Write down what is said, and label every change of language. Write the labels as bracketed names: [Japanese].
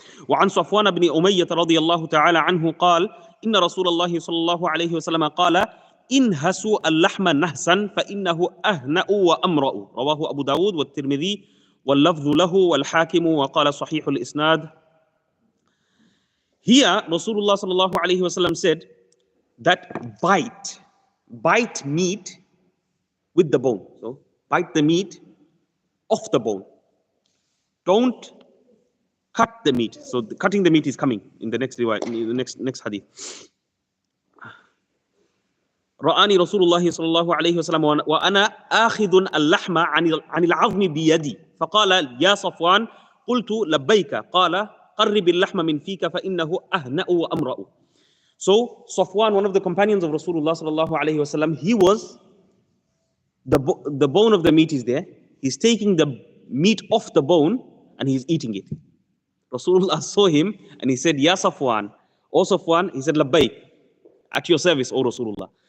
[Arabic] وعن صفوان بن أمية رضي الله تعالى عنه قال إن رسول الله صلى الله عليه وسلم قال انهسوا اللحم نهسا فإنه أهنأ وأمرأ رواه أبو داود والترمذي واللفظ له والحاكم وقال صحيح الإسناد. [English] Here Rasulullah [Arabic] صلى الله عليه وسلم [English] said that bite meat with the bone. So bite the meat off the bone. Don't cut the meat. So cutting the meat is coming in the next hadith. [Arabic] رآني رسول الله صلى الله عليه وسلم وأنا آخذ اللحم عن العظم بيدي فقال يا صفوان قلت لبيك قال قرب اللحم من فيك فإنه أهنأ وأمرأ. [English] So Safwan, one of the companions of Rasulullah [Arabic] صلى الله عليه وسلم, [English] he was, the bone of the meat is there. He's taking the meat off the bone and he's eating it. Rasulullah saw him and he said, Ya Safwan, O Safwan, he said, Labbaik, at your service, O Rasulullah.